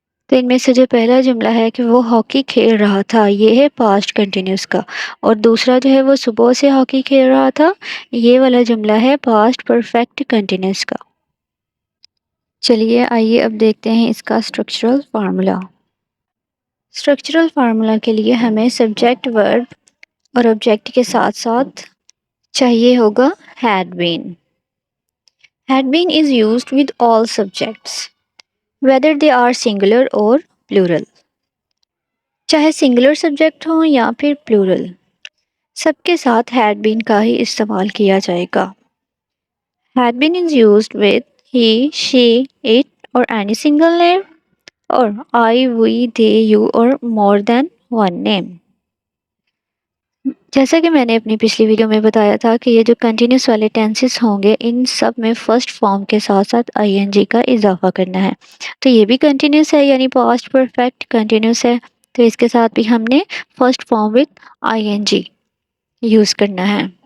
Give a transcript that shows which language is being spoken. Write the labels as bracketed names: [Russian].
[Urdu] تو ان میں سے جو پہلا جملہ ہے کہ وہ ہاکی کھیل رہا تھا، یہ ہے پاسٹ کنٹینیوس کا، اور دوسرا جو ہے وہ صبح سے ہاکی کھیل رہا تھا، یہ والا جملہ ہے پاسٹ پرفیکٹ کنٹینیوس کا. چلیے آئیے اب دیکھتے ہیں اس کا اسٹرکچرل فارمولا. اسٹرکچرل فارمولا کے لیے ہمیں سبجیکٹ، ورب اور آبجیکٹ کے ساتھ ساتھ چاہیے ہوگا had been. [English] Had been is used with all subjects, whether they are singular or plural. [Urdu] چاہے سنگولر سبجیکٹ ہوں یا پھر پلورل، سب کے ساتھ had been کا ہی استعمال کیا جائے گا. [English] Had been is used with he, she, it or any single name, or I, we, they, you or more than one name. [Urdu] جیسا کہ میں نے اپنی پچھلی ویڈیو میں بتایا تھا کہ یہ جو کنٹینیوس والے ٹینسز ہوں گے ان سب میں فرسٹ فارم کے ساتھ ساتھ آئی این جی کا اضافہ کرنا ہے. تو یہ بھی کنٹینیوس ہے، یعنی پاسٹ پرفیکٹ کنٹینیوس ہے، تو اس کے ساتھ بھی ہم نے first form with I N جی use کرنا ہے.